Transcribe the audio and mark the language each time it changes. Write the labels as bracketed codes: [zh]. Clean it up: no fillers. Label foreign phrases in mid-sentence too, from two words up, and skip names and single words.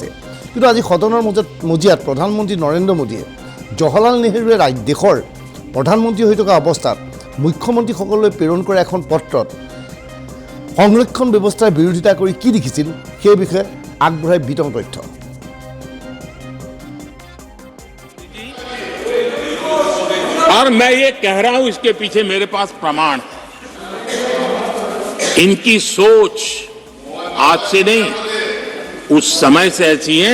[as] কিন্তু আজি সদনৰ মজিয়াত প্ৰধানমন্ত্ৰী নৰেন্দ্ৰ মোদীয়ে জৱাহৰলাল নেহৰুৱে দেশৰ প্ৰধানমন্ত্ৰী হৈ থকা অৱস্থাত মুখ্যমন্ত্ৰীসকললৈ প্ৰেৰণ কৰা এখন পত্ৰত সংৰক্ষণ ব্যৱস্থাৰ বিৰোধিতা কৰি কি লিখিছিল সেই বিষয়ে আগবঢ়াই বিতং তথ্য। [hi] और मैं ये कह रहा हूं, इसके पीछे मेरे पास प्रमाण है। इनकी सोच आज से नहीं, उस समय से ऐसी है।